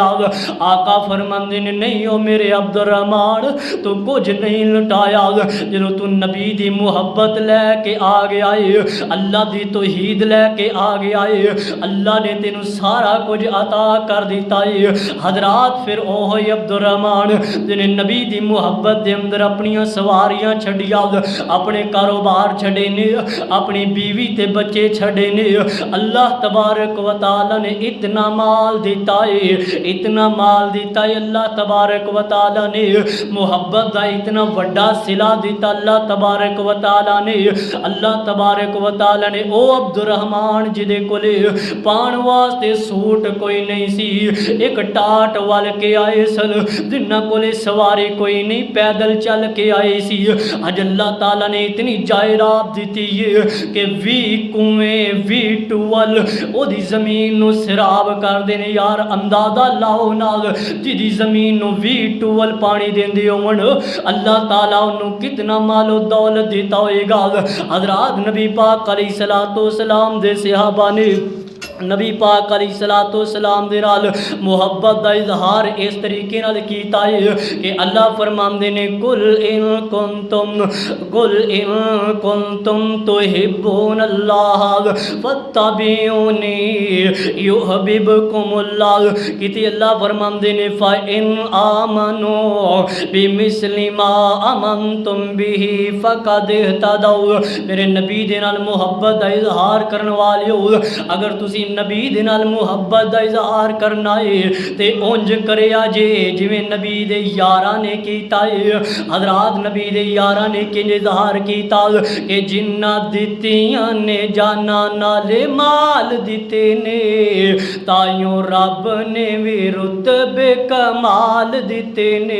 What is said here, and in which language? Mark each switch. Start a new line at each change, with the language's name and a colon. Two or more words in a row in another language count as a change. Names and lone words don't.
Punjabi: آقا فرماندے نے نہیں او میرے عبدالرحمن تو کچھ نہیں لٹایا، جو تو نبی دی محبت لیکے آ گیا ہے، اللہ دی توحید لیکے آ گیا ہے، اللہ نے تینوں سارا کچھ عطا کر دتا ہے. حضرات پھر اوہ عبدالرحمن جنہیں نبی دی محبت دے اندر اپنیاں سواریاں چھڈیاں، اپنے کاروبار چھڈے نے، اپنی بیوی تے بچے چھڈے نے,
Arabic: اللہ تبارک و تعالیٰ
Punjabi: نے اتنا مال دتا ہے، اتنا مال دتا ہے,
Arabic: اللہ تبارک و تعالیٰ
Punjabi: نے محبت کا اتنا وڈا صلہ دتا,
Arabic: اللہ تبارک و تعالیٰ
Punjabi: نے,
Arabic: اللہ تبارک و تعالیٰ
Punjabi: نے او عبدالرحمن جدے کولے پان واسطے سوٹ کوئی نہیں سی، ایک ٹاٹ وال کے آئے سن، جنہاں کولے سواری کوئی نہیں، پیدل چل کے آئے سی. اج اللہ تعالیٰ نے اتنی جائیداد دی ہے کہ 20 کنویں 20 ٹیوبویل اودی زمین نوں سیراب کر دینے. یار اندازہ لاؤ نال جدی زمین نوں 20 ٹیوبویل پانی دیندے ہوون, اللہ تعالیٰ انہوں نے کتنا مالو دولت دیتا ہوئےگا. حضرات نبی پاک
Arabic: عليه الصلاة والسلام
Punjabi: دے صحابہ نے نبی پاک
Arabic: عليه الصلاة والسلام
Punjabi: دے نال محبت دا اظہار اس طریقے نال کیتا ہے کہ اللہ فرماندے نے
Arabic: قل إن كنتم تحبون الله فاتبعوني يحببكم الله.
Punjabi: کتے اللہ فرماندے نے
Arabic: ف إن آمنوا بمثل ما آمنتم به فقد اهتدوا.
Punjabi: میرے نبی دے نال محبت دا اظہار کرنے والے ہو، اگر تسی نبی دے نال محبت دا اظہار کرنا ہے تے انج کریا جے جویں نبی دے یاراں نے کیتا ہے. حضرات نبی دے یاراں نے کنج اظہار کیتا کہ جنہاں دتیاں نے جاناں نالے مال دتے نے، تائیوں رب نے بھی رتبے کمال دتے نے.